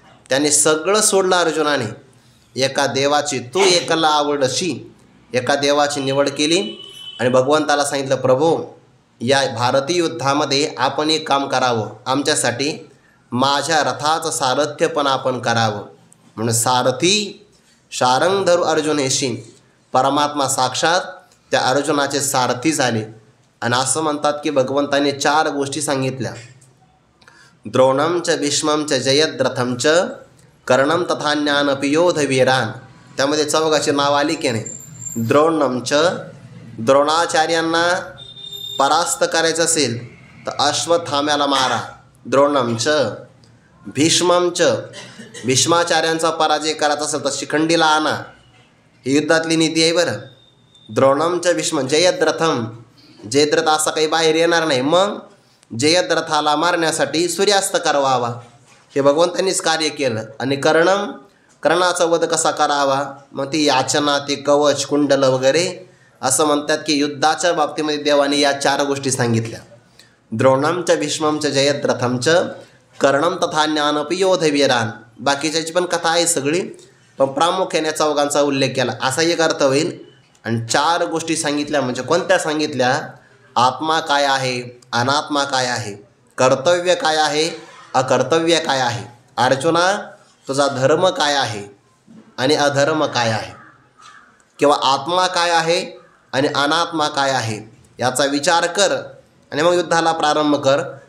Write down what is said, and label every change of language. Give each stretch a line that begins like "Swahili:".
Marathi: त्याने सगळं सोडलं अर्जुनाने. एका देवाची तू एकाला आवडशी, एका देवाची निवड केली आणि भगवंताला सांगितलं प्रभो या भारतीय युद्धामध्ये आपण एक काम करावं आमच्यासाठी. माझ्या रथाचं सारथ्य पण आपण करावं. म्हणून सारथी शारंग धरू अर्जुनेशी, परमात्मा साक्षात त्या अर्जुनाचे सारथी झाले. आणि असं म्हणतात की भगवंताने 4 गोष्टी सांगितल्या.
Sanskrit: द्रोणम च भीष्मं च जयद्रथं च कर्णं तथान्यानपि योधवीरान.
Marathi: त्यामध्ये चौघाची नाव आली की नाही. द्रोणम च, द्रोणाचार्यांना परास्त करायचं असेल तर अश्वत्थाम्याला मारा. द्रोणम च. भीष्मं च, भीष्माचार्यांचा पराजय करायचा असेल तर शिखंडीला आणा. ही युद्धातली नीती आहे बरं. द्रोणम च भीष्म. जयद्रथम, जयद्रथ असा काही बाहेर येणार नाही. मग जयद्रथाला मारण्यासाठी सूर्यास्त करवावा, हे भगवंतांनीच कार्य केलं. आणि कर्णम, कर्णाचा वध कसा करावा, मग ती याचना, ते कवच, कुंडल वगैरे. असं म्हणतात की युद्धाच्या बाबतीमध्ये देवाने या 4 गोष्टी सांगितल्या.
Sanskrit: द्रोणम च भीष्मं च जयद्रथं च कर्णं तथान्यानपि योधवीरान.
Marathi: बाकीच्याची पण कथा आहे सगळी, पण प्रामुख्याने चौघांचा उल्लेख केला असा एक अर्थ होईल. आणि 4 गोष्टी सांगितल्या म्हणजे कोणत्या सांगितल्या. आत्मा काय आहे, अनात्मा काय आहे, कर्तव्य काय आहे, अकर्तव्य काय आहे. अर्जुना, तुझा धर्म काय आहे आणि अधर्म काय आहे, किंवा आत्मा काय आहे आणि अनात्मा काय आहे, याचा विचार कर आणि मग युद्धाला प्रारंभ कर.